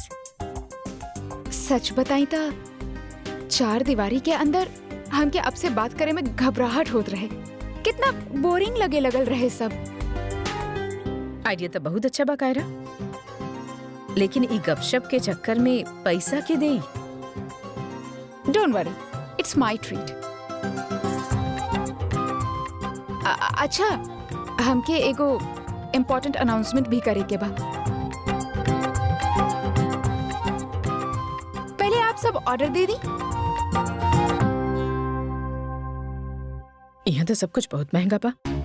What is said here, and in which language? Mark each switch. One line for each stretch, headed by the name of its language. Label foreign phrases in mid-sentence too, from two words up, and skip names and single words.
Bhojpuri: सच बताई तो 4 दीवारी के अंदर हमके अब से बात करे में घबराहट होत रहे, कितना बोरिंग लगे लगल रहे सब। आइडिया तो बहुत अच्छा बा कायरा, लेकिन ई गपशप के चक्कर में पैसा के देई?
English: Don't worry, it's my treat.
Bhojpuri: अच्छा, हमके एगो
English: important announcement
Bhojpuri: भी करे के बा। पहले आप सब ऑर्डर दे दी। यहाँ तो सब कुछ बहुत महंगा बा।